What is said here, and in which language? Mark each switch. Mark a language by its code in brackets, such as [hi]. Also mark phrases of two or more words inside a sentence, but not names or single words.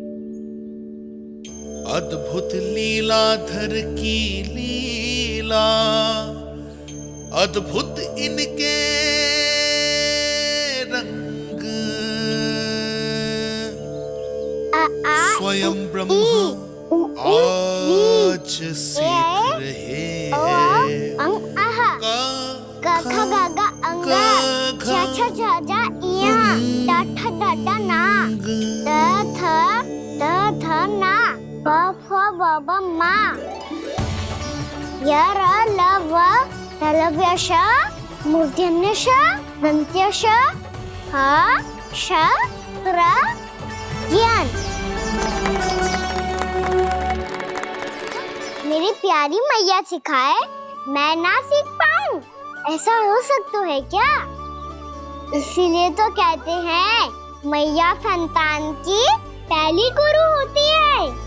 [hi] अद्भुत लीलाधर की लीला, अद्भुत इनके रंग, स्वयं ब्रह्म आज सीख रहे हैं गा गा अंगा छा छा छा जा इया टा ठा डा डा ना द थ ना प फ ब ब मा य र ल व तलव्य श मूर्धन्य श दंत्य श ह श र ज्ञान। मेरी प्यारी मैया सिखाए मैं ना सीख पाऊं, ऐसा हो सकता है क्या? इसीलिए तो कहते हैं मैया संतान की पहली गुरु होती है।